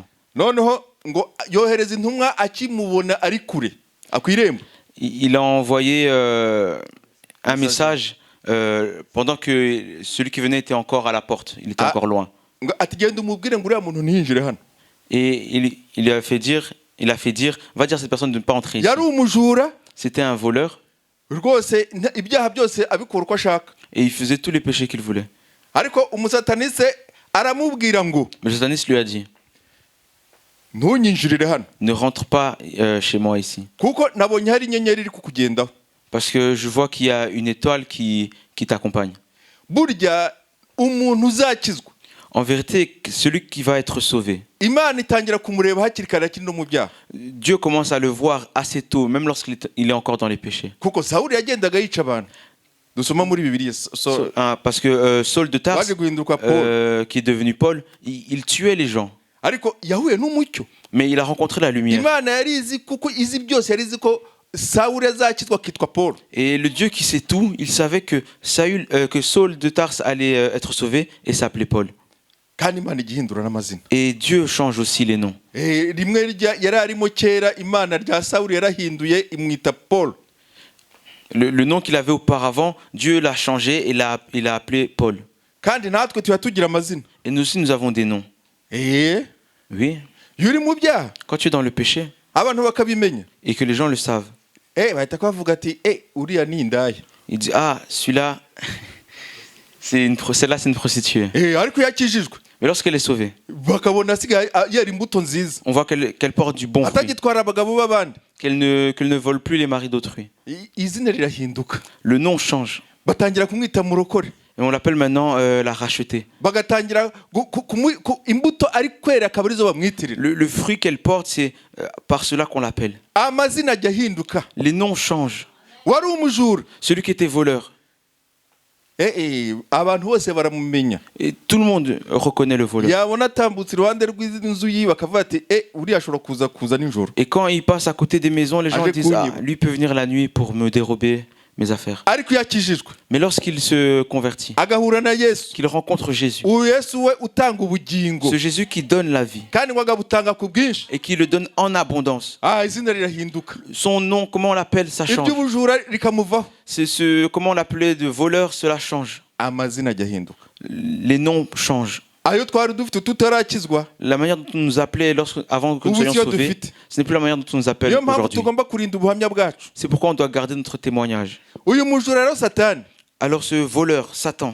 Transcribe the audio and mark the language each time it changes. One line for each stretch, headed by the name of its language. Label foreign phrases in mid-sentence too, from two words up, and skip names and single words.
Kinyarwanda: Noneho ngo yohereza intumwa akimubona ari kure akwirembo.
French: Il a envoyé un message pendant que celui qui venait était encore à la porte. Il était encore loin.
Kinyarwanda: Ngo ati genda umubwire ngo uriya muntu ntiyinjire hano.
French: Et il lui a fait dire, va dire à cette personne de ne pas entrer ici.
Kinyarwanda: Yari umujura
French: C'était un voleur
Kinyarwanda: rwose, ibyaha byose abikora uko ashaka.
French: et il faisait tous les péchés qu'il voulait.
Kinyarwanda: Ariko umusataniste aramubwira ngo
French: Mais le sataniste lui a dit,
Kinyarwanda: ntunyinjirire hano
French: ne rentre pas chez moi ici.
Kinyarwanda: kuko nabonye hari inyenyeri iri kukugendaho.
French: Parce que je vois qu'il y a une étoile qui t'accompagne.
Kinyarwanda: Burya umuntu uzakizwa,
French: En vérité, celui qui va être sauvé,
Kinyarwanda: Imana itangira kumureba hakiri kare akiri no mu byaha.
French: Dieu commence à le voir assez tôt, même lorsqu'il est encore dans les péchés.
Kinyarwanda: Kuko Sawuli yagendaga yica abantu. Dusoma muri Bibiliya.
French: Parce que Saul de Tarse,
Kinyarwanda: Baje guhinduka Paul.
French: qui est devenu Paul, il tuait les gens.
Kinyarwanda: Ariko yahuye n'umucyo.
French: Mais il a rencontré la lumière.
Kinyarwanda: Imana yari izi kuko izi byose yari izi ko Sawuli azakizwa akitwa Paul.
French: Et le Dieu qui sait tout, il savait que Saul de Tarse allait être sauvé et s'appelait Paul.
Kinyarwanda: Kandi Imana igihindura n'amazina.
French: Et Dieu change aussi les noms.
Kinyarwanda: Rimwe yari arimo kera Imana rya Sawuli yarahinduye imwita Paul.
French: Le nom qu'il avait auparavant, Dieu l'a changé et il l'a appelé Paul.
Kinyarwanda: Kandi natwe tuba tugira amazina.
French: Et nous aussi, nous avons des noms. Oui.
Kinyarwanda: Iyo uri mu byaha
French: Quand tu es dans le péché
Kinyarwanda: abantu bakabimenya,
French: et que les gens le savent,
Kinyarwanda: bahita bavuga ati uriya ni indaya.
French: ils disent, ah, celui-là, celle-là, c'est une prostituée.
Kinyarwanda: Ariko yakijijwe
French: Mais lorsqu'elle est sauvée,
Kinyarwanda: bakabona asigaye yari imbuto nziza,
French: on voit qu'elle porte du bon fruit,
Kinyarwanda: atagitwara abagabo b'abandi,
French: qu'elle ne vole plus les maris d'autrui.
Kinyarwanda: izina rirahinduka,
French: Le nom change.
Kinyarwanda: batangira kumwita murokore,
French: Et on l'appelle maintenant la rachetée.
Kinyarwanda: bagatangira imbuto ari kwera akaba arizo bamwitirira.
French: Le fruit qu'elle porte, c'est par cela qu'on l'appelle.
Kinyarwanda: Amazina ajya ahinduka.
French: Les noms changent.
Kinyarwanda: Wari umujura,
French: Celui qui était voleur,
Kinyarwanda: abantu bose baramumenya.
French: et tout le monde reconnaît le voleur.
Kinyarwanda: Yabona atambutse iruhande rw'inzu yiwe bakavuga ati uriya ashobora kuza nijoro.
French: Et quand il passe à côté des maisons, les gens Avec disent, ah, Kouigny. lui peut venir la nuit pour me dérober mes affaires.
Kinyarwanda: Ariko yakijijwe
French: Mais lorsqu'il se convertit,
Kinyarwanda: agahura na Yesu,
French: qu'il rencontre Jésus,
Kinyarwanda: Yesu we utanga ubugingo
French: ce Jésus qui donne la vie
Kinyarwanda: kandi ngo agabutanga ku bwinshi,
French: et qui le donne en abondance,
Kinyarwanda: izina rirahinduka,
French: son nom, comment on l'appelle, ça change.
Kinyarwanda: iby'ubujura rikamuvaho,
French: Comment on l'appelait de voleur, cela change.
Kinyarwanda: amazina ajya ahinduka.
French: Les noms changent.
Kinyarwanda: Ayo twari dufite tutarakizwa,
French: La manière dont on nous appelait avant que nous
Kinyarwanda: ubu
French: soyons
Kinyarwanda: siyo
French: sauvés,
Kinyarwanda: dufite.
French: ce n'est plus la manière dont on nous appelle
Kinyarwanda: Niyo mpamvu
French: aujourd'hui.
Kinyarwanda: tugomba kurinda ubuhamya bwacu.
French: C'est pourquoi on doit garder notre témoignage.
Kinyarwanda: Uyu mujura rero Satani
French: Alors ce voleur, Satan,